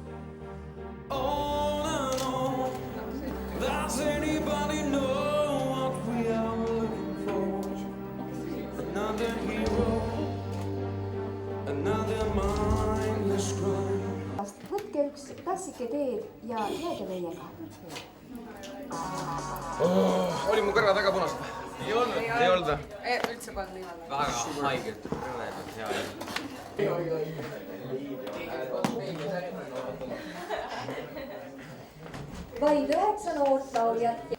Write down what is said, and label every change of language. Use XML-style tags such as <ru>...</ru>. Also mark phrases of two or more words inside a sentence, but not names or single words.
<en>On and on. Does anybody know what we are looking for? Another hero, another mindless crime.</en> <et>Võtke üks tassike teed ja jääge meiega. Oli mu kõrvad väga punased? Ei olnud. Ei olnud või? Üldse polnud niimoodi. Väga haigelt. Hea. Vaid 9 noort lauljat.</et>